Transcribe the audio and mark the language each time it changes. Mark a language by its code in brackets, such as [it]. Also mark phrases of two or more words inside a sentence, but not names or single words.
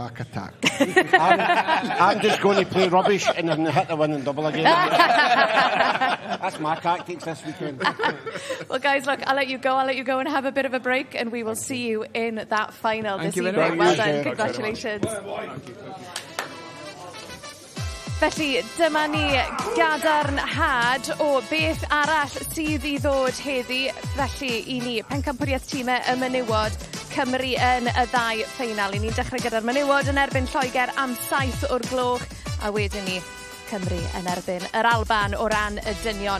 [en] I'm just going to play rubbish and then hit the winning double again. That's my tactics this weekend. Well, guys, look, I'll let you go and have a bit of a break, and we will see you in that final this evening. Well done, congratulations. [cy] Felly, dyma ni gadarnhad o beth arall sydd I ddod heddi. Felly, I ni pencampwriaeth tîmau y menywod Cymru yn y 2 ffeinal. I ni'n dechrau gyda'r menywod yn erbyn Lloegr am 7 o'r gloch, a wedyn ni Cymru yn erbyn yr Alban o ran y dynion.